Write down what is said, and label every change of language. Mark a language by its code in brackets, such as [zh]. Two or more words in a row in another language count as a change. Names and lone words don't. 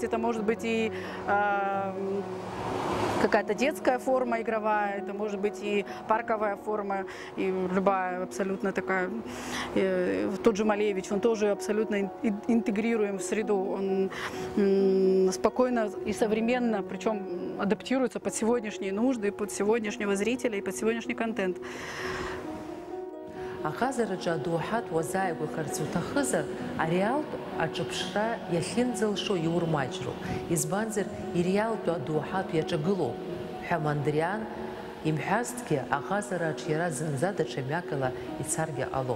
[ru] Это может быть и какая-то детская форма игровая, это может быть и парковая форма, и любая абсолютно такая. Тот же Малевич, он тоже абсолютно интегрируем в среду, он спокойно и современно, причем адаптируется под сегодняшние нужды, под сегодняшнего зрителя и под сегодняшний контент. [ab] Ахазараджа адуахат уазаигу харцутахызар, ареалту аджапшра яхинзалшо юрмаджру. Избанзар иреалту адуахату яджагылу. Хамандриан имхастки ахазарадж яра зынзада чемякала ицарги алон.